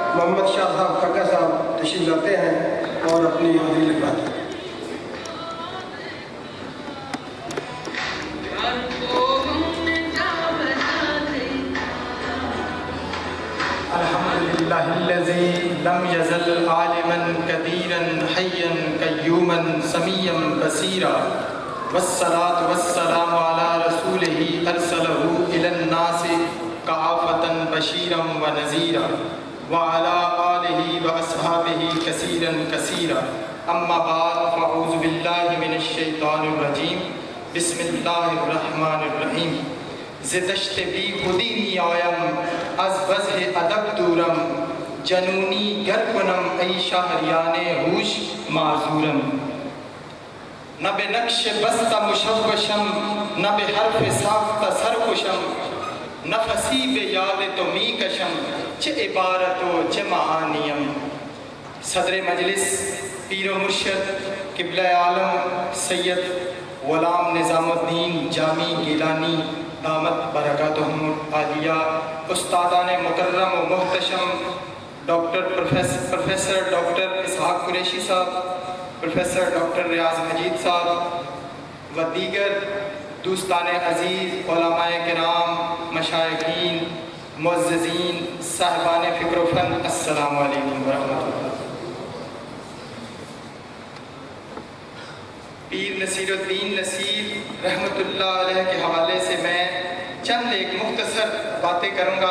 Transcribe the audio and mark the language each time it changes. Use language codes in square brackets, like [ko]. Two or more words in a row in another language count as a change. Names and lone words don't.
[ur] محمد شاہ صاحب کاکا صاحب تشریف لاتے ہیں اور اپنی حاضری لگواتے ہیں۔ [ar] الحمدللہ الذی لم یزل عالما قدیرا حیا قیوما سمیعا بصیرا والصلاة والسلام علی رسولہ ارسلہ الی الناس کافۃ بشیرا ونذیرا وعلی آلہ واصحابہ کثیرا کثیرا اما بعد فاعوذ باللہ من الشیطان الرجیم بسم اللہ الرحمن الرحیم [fa] زدشت بی خودی می آیم از وضح ادب دورم جنونی گر کنم ای شہریان ہوش معذورم نہ بے نقش بستہ مشوشم نہ بے حرف ساختہ سرخوشم نفسی بے یاد تو می کشم چہ عبارت و چہ معانیم۔ [ur] صدر مجلس پیر و مرشد قبلہ عالم سید غلام نظام الدین جامی گیلانی [ar] دامت برکاتہم العالیہ، [ur] استادان مکرم و محتشم پروفیسر ڈاکٹر اسحاق قریشی صاحب، پروفیسر ڈاکٹر ریاض مجید صاحب و دیگر دوستان عزیز، علماء کرام، مشائخین، معززین، صاحبان فکر و فن، [ar] السلام علیکم ورحمۃ اللہ۔ [ur] پیر نصیر الدین نصیر [ar] رحمۃ اللہ علیہ [ur] کے حوالے سے میں چند ایک مختصر باتیں کروں گا۔